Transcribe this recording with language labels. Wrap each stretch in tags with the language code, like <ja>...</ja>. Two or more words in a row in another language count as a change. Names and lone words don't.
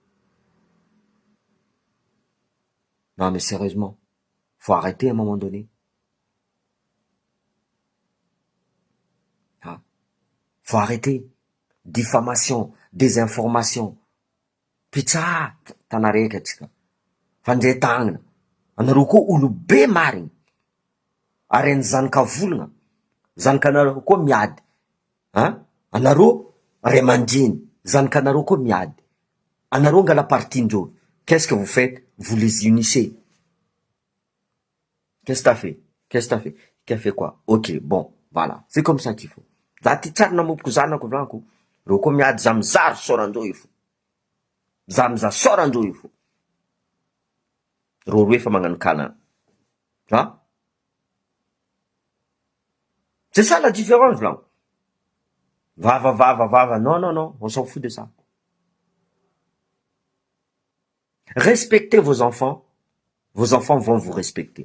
<fr>Non, mais sérieusement, faut arrêter à un moment donné. Faut arrêter. Diffamation, désinformation.</fr> <mg>Pizza, tanareka tsika. Fanjetagna. Anareo koa olo be marigny. Ary ny zanaka volagna. Zanakanareo koa miady. Anareo ray aman-dreny. Zanakanareo koa miady. Anareo nga la partindreo.</mg> <fr>Qu'est-ce que vous faites? Vous les unissez. Qu'est-ce que t'as fait? Qu'est-ce que t'as fait? Qui a fait quoi? Ok, bon, voilà. C'est comme ça qu'il faut.</fr> <mg>Za ty tsara namomboko zanako vlanko. Reo koa miady za mizary sorandreo io fo. Za mizaha sorandreo io fo. Reo roe fa magnano kana.</mg> <fr>C'est ça la différence, là. Va. Non, on s'en fout de ça. Respectez vos enfants vont vous respecter.</fr>